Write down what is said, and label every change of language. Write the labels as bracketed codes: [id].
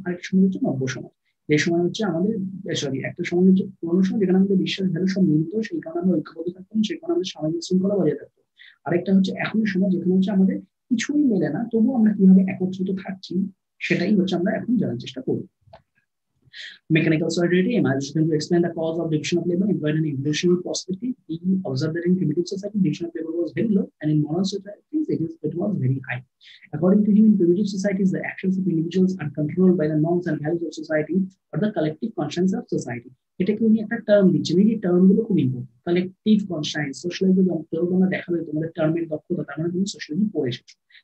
[bn] আরেকটা সময় হচ্ছে নব্য সমাজ, যে সময় হচ্ছে আমাদের, সরি, একটা সময় হচ্ছে পুরনো সময় যেখানে আমাদের বিশ্বাস ভ্যালু সব মিলতো, সেই কারণে আমরা ঐক্যবদ্ধ থাকতাম, সেই কারণে আমাদের সামাজিক শৃঙ্খলা বজায় থাকতো। আরেকটা হচ্ছে এখনের সময়, যেখানে হচ্ছে আমাদের কিছুই মেলে না, তবুও আমরা কিভাবে একত্রিত থাকছি সেটাই হচ্ছে আমরা এখন জানার চেষ্টা করব। [en] Mechanical solidarity is going to explain the cause of division of labor employed in an evolutionary perspective. He observed that in primitive society, division of labor was very low, and in modern societies, it was very high. According to him, in primitive societies, the actions of individuals are controlled by the norms and values of society or the collective conscience of society. [bn] এটাকে উনি একটা term দিচ্ছেন, এই টার্মগুলো খুব important. Collective conscience, সোশ্যালাইজে তোমরা দেখাবে তোমাদের টার্মের দক্ষতা, তার মানে তুমি সোশ্যালাইজি পড়ে এসেছো।